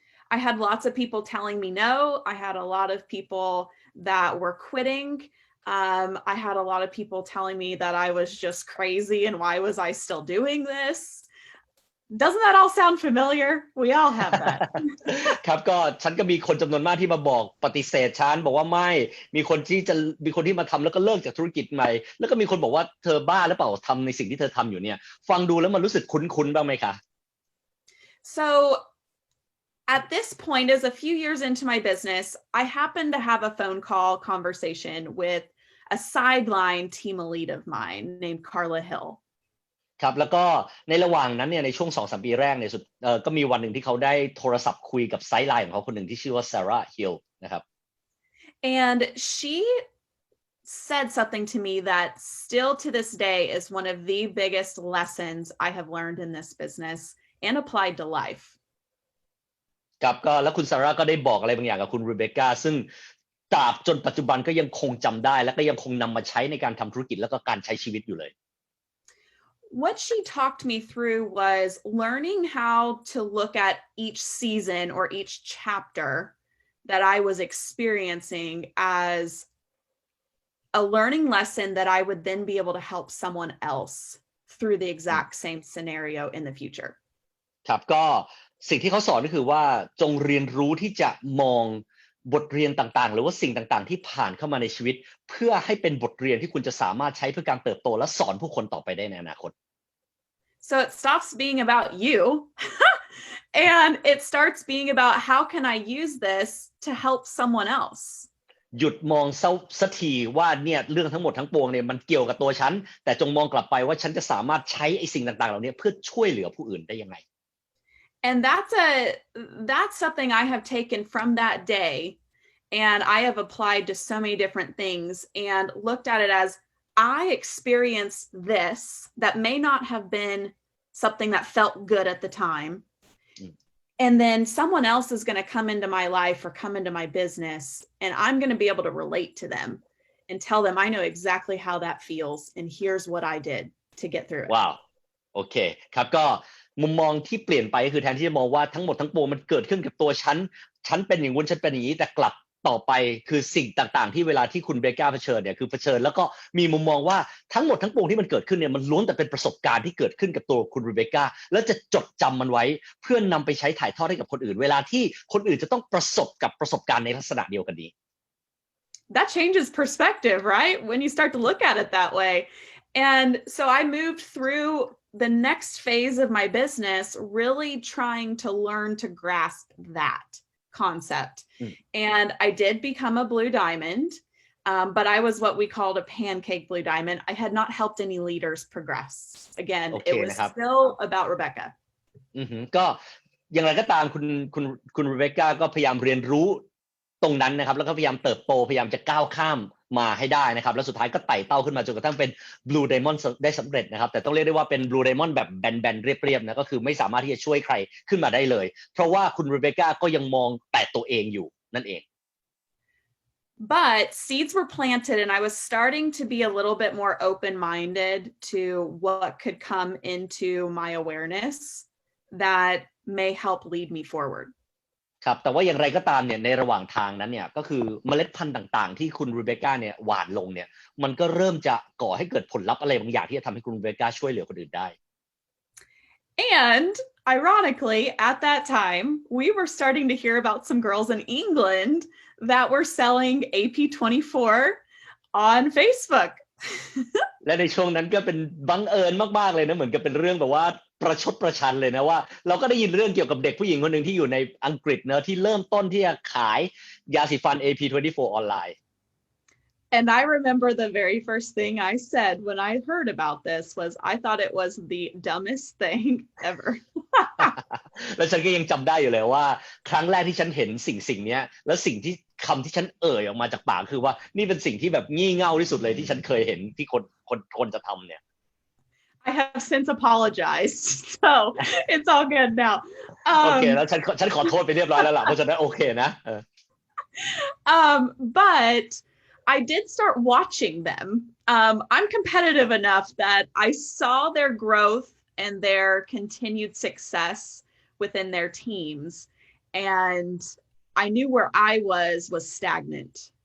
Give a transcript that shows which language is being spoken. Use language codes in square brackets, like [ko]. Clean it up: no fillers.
[en] I had lots of people telling me no. I had a lot of people that were quitting. I had a lot of people telling me that I was just crazy and why was I still doing this? Doesn't that all sound familiar? We all have that. [th] ครับก็ฉันก็มีคนจำนวนมากที่มาบอกปฏิเสธฉันบอกว่าไม่มีคนที่มาทำแล้วก็เลิกจากธุรกิจใหม่แล้วก็มีคนบอกว่าเธอบ้าหรือเปล่าทำในสิ่งที่เธอทำอยู่เนี่ยฟังดูแล้วมันรู้สึกคุ้นๆบ้างไหมคะ [en] So at this point, as a few years into my business, I happened to have a phone call conversation with a sideline team lead of mine named Carla Hill. [th] ครับแล้วก็ในระหว่างนั้นเนี่ยในช่วง 2-3 ปีแรกเนี่ยก็มีวันหนึ่งที่เขาได้โทรศัพท์คุยกับไซด์ไลน์ของเขาคนหนึ่งที่ชื่อว่า Sarah Hill นะครับ [en] And she said something to me that still to this day is one of the biggest lessons I have learned in this business and applied to life. [th] ครับก็แล้วคุณซาร่าก็ได้บอกอะไรบางอย่างกับคุณรีเบคก้าซึ่งตราบจนปัจจุบันก็ยังคงจำได้และก็ยังคงนำมาใช้ในการทำธุรกิจแล้วก็การใช้ชีวิตอยู่เลย [en] What she talked me through was learning how to look at each season or each chapter that I was experiencing as a learning lesson that I would then be able to help someone else through the exact same scenario in the future. [th] ครับก็สิ่งที่เขาสอนก็คือว่าจงเรียนรู้ที่จะมองบทเรียนต่างๆหรือว่าสิ่งต่างๆที่ผ่านเข้ามาในชีวิตเพื่อให้เป็นบทเรียนที่คุณจะสามารถใช้เพื่อการเติบโตและสอนผู้คนต่อไปได้ในอนาคต [en] So it stops being about you and it starts being about how can I use this to help someone else. [th] หยุดมองสักทีว่าเนี่ยเรื่องทั้งหมดทั้งปวงเนี่ยมันเกี่ยวกับตัวฉันแต่จงมองกลับไปว่าฉันจะสามารถใช้ไอ้สิ่งต่างๆเหล่านี้เพื่อช่วยเหลือผู้อื่นได้ยังไง [en] And that's something I have taken from that day and I have applied to so many different things and looked at it as I experienced this that may not have been something that felt good at the time. And then someone else is going to come into my life or come into my business and I'm going to be able to relate to them and tell them I know exactly how that feels and here's what I did to get through it. Wow. [th] โอเคครับก็มุมมองที่เปลี่ยนไปก็คือแทนที่จะมองว่าทั้งหมดทั้งปวงมันเกิดขึ้นกับตัวฉันเป็นอย่างงู้นฉันเป็นอย่างนี้แต่กลับต่อไปคือสิ่งต่างๆที่เวลาที่คุณเบคก้าเผชิญเนี่ยคือเผชิญแล้วก็มีมุมมองว่าทั้งหมดทั้งปวงที่มันเกิดขึ้นเนี่ยมันล้วนแต่เป็นประสบการณ์ที่เกิดขึ้นกับตัวคุณเบคก้าแล้วจะจดจำมันไว้เพื่อนำไปใช้ถ่ายทอดให้กับคนอื่นเวลาที่คนอื่นจะต้องประสบกับประสบการณ์ในลักษณะเดียวกันนี้ [en] That changes perspective, right? When you start to look at it that way. And so I moved through the next phase of my business really trying to learn to grasp that concept. And I did become a blue diamond, but I was what we called a pancake blue diamond. I had not helped any leaders progress. Again, it was still about Rebecca. [th] ก็อย่างไรก็ตามคุณเรเบคก้าก็พยายามเรียนรู้ตรงนั้นนะครับแล้วก็พยายามเติบโตพยายามจะก้าวข้ามมาให้ได้นะครับแล้วสุดท้ายก็ไต่เต้าขึ้นมาจนกระทั่งเป็น Blue Diamond ได้สำเร็จนะครับแต่ต้องเรียกได้ว่าเป็น Blue Diamond แบบแบนๆเรียบๆนะก็คือไม่สามารถที่จะช่วยใครขึ้นมาได้เลยเพราะว่าคุณเรเบคก้าก็ยังมองแต่ตัวเองอยู่นั่นเอง [en] But seeds were planted and I was starting to be a little bit more open-minded to what could come into my awareness that may help lead me forward. [th] ครับแต่ว่าอย่างไรก็ตามเนี่ยในระหว่างทางนั้นเนี่ยก็คือเมล็ดพันธุ์ต่างๆที่คุณเรเบคก้าเนี่ยหว่านลงเนี่ยมันก็เริ่มจะก่อให้เกิดผลลัพธ์อะไรบางอย่างที่จะทำให้คุณเรเบคก้าช่วยเหลือคนอื่นได้ [en] And ironically, at that time, we were starting to hear about some girls in England that were selling AP24 on Facebook. [th] และในช่วงนั้นก็เป็นบังเอิญมากๆเลยนะเหมือนกับเป็นเรื่องแบบว่าประชดประชันเลยนะว่าเราก็ได้ยินเรื่องเกี่ยวกับเด็กผู้หญิงคนหนึ่งที่อยู่ในอังกฤษนะที่เริ่มต้นที่จะขายยาสีฟัน AP24 ออนไลน์ [en] And I remember the very first thing I said when I heard about this was I thought it was the dumbest thing ever. [th] แล้วฉันก็ยังจำได้อยู่เลยว่าครั้งแรกที่ฉันเห็นสิ่งนี้แล้วสิ่งที่คำที่ฉันเอ่ยออกมาจากปากคือว่านี่เป็นสิ่งที่แบบงี่เง่าที่สุดเลยที่ฉันเคยเห็นที่คนจะทำเนี่ย [en] I have since apologized, so it's all good now. [th] โอเคแล้วฉันขอโทษไปเรียบร้อยแล้วล่ะเพราะฉะนั้นโอเคนะ [en] But I did start watching them. I'm competitive enough that I saw their growth and their continued success within their teams. And I knew where I was stagnant.